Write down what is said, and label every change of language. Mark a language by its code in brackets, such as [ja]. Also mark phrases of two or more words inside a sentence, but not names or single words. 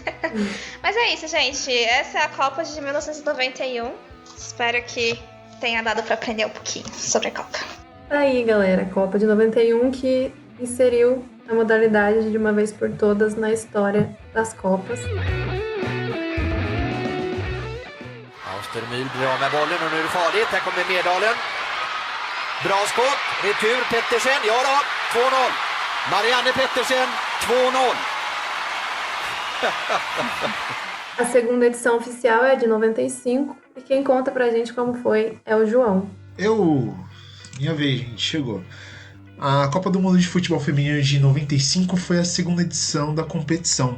[pt] Mas é isso, gente. Essa é a Copa de 1991. Espero que tenha dado pra aprender um pouquinho sobre a Copa. Aí, galera, Copa de 91 que inseriu a modalidade de uma vez por todas na história das Copas. [sv] Austermyl blir av med bollen och nu är det farligt. Här kommer Medalen. Bra skott. Retur Pettersen. Ja då, 2-0. Marianne Pettersen, 2-0. [pt] A segunda edição oficial é de 95 e quem conta pra gente como foi é o João. Minha vez, gente, chegou. A Copa do Mundo de Futebol Feminino de 95 foi a segunda edição da competição.